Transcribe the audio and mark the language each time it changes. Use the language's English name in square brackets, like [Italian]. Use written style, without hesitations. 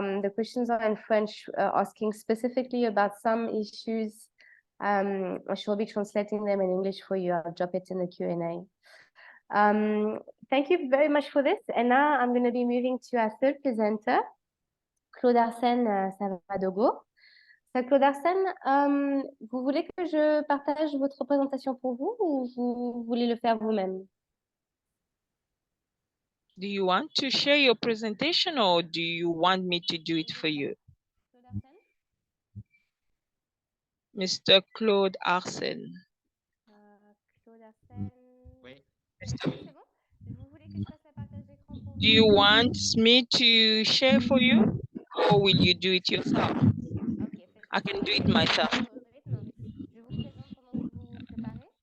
[English] The questions are in French, asking specifically about some issues. I shall be translating them in English for you. I'll drop it in the Q&A. Thank you very much for this. And now I'm going to be moving to our third presenter, Claude Arsène Savadogo. [French] So Claude Arsène, vous voulez que je partage votre présentation pour vous ou vous voulez le faire vous-même? [English] Do you want to share your presentation or do you want me to do it for you? Mr. Claude Arsène. Claude Arsène. [French] Oui. C'est bon? Vous voulez que je fasse la partage d'écran pour vous? [English] Do you want me to share for you or will you do it yourself? Okay, I can do it myself. [French] Je vous présente pendant que vous préparez.